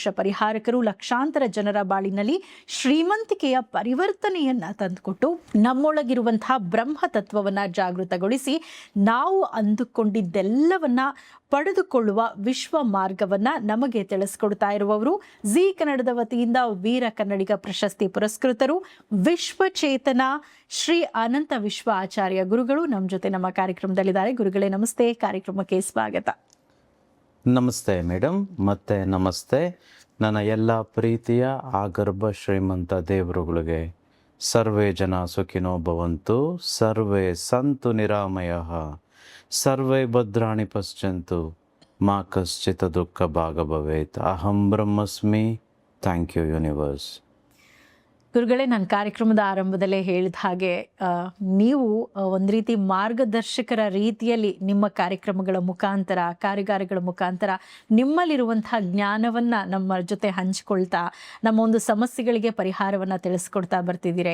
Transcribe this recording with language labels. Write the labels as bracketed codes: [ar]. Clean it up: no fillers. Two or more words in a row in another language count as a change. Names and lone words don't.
[kn] ಪರಿಹಾರಕರು, ಲಕ್ಷಾಂತರ ಜನರ ಬಾಳಿನಲ್ಲಿ ಶ್ರೀಮಂತಿಕೆಯ ಪರಿವರ್ತನೆಯನ್ನ ತಂದುಕೊಟ್ಟು ನಮ್ಮೊಳಗಿರುವಂತಹ ಬ್ರಹ್ಮ ತತ್ವವನ್ನ ಜಾಗೃತಗೊಳಿಸಿ ನಾವು ಅಂದುಕೊಂಡಿದ್ದೆಲ್ಲವನ್ನ ಪಡೆದುಕೊಳ್ಳುವ ವಿಶ್ವ ಮಾರ್ಗವನ್ನ ನಮಗೆ ತಿಳಿಸ್ಕೊಡ್ತಾ ಇರುವವರು ಜಿ ಕನ್ನಡದ ವತಿಯಿಂದ ವೀರ ಕನ್ನಡಿಗ ಪ್ರಶಸ್ತಿ ಪುರಸ್ಕೃತರು, ವಿಶ್ವಚೇತನ ಶ್ರೀ ಅನಂತ ವಿಶ್ವ ಆಚಾರ್ಯ ಗುರುಗಳು ನಮ್ಮ ಜೊತೆ ನಮ್ಮ ಕಾರ್ಯಕ್ರಮದಲ್ಲಿದ್ದಾರೆ. ಗುರುಗಳೇ ನಮಸ್ತೆ, ಕಾರ್ಯಕ್ರಮಕ್ಕೆ ಸ್ವಾಗತ. ನಮಸ್ತೆ ಮೇಡಮ್, ಮತ್ತೆ ನಮಸ್ತೆ ನನ್ನ ಎಲ್ಲ ಪ್ರೀತಿಯ ಆಗರ್ಭ ಶ್ರೀಮಂತ ದೇವರುಗಳಿಗೆ. [sa] ಸರ್ವೇ ಜನ ಸುಖಿನೋ ಭವಂತು, ಸರ್ವೇ ಸಂತು ನಿರಾಮಯಃ, ಸರ್ವೇ ಭದ್ರಾಣಿ ಪಶ್ಯಂತು, ಮಾ ಕಶ್ಚಿತ್ ದುಃಖ ಭಾಗ ಭವೇತ್. ಅಹಂ ಬ್ರಹ್ಮಸ್ಮಿ. [en] thank you universe. [kn] ಗುರುಗಳೇ, ನನ್ನ ಕಾರ್ಯಕ್ರಮದ ಆರಂಭದಲ್ಲೇ ಹೇಳಿದ ಹಾಗೆ ನೀವು ಒಂದು ರೀತಿ ಮಾರ್ಗದರ್ಶಕರ ರೀತಿಯಲ್ಲಿ ನಿಮ್ಮ ಕಾರ್ಯಕ್ರಮಗಳ ಮುಖಾಂತರ, ಕಾರ್ಯಾಗಾರಗಳ ಮುಖಾಂತರ ನಿಮ್ಮಲ್ಲಿರುವಂಥ ಜ್ಞಾನವನ್ನು ನಮ್ಮ ಜೊತೆ ಹಂಚಿಕೊಳ್ತಾ ನಮ್ಮ ಒಂದು ಸಮಸ್ಯೆಗಳಿಗೆ ಪರಿಹಾರವನ್ನು ತಿಳಿಸ್ಕೊಡ್ತಾ ಬರ್ತಿದ್ದೀರಾ.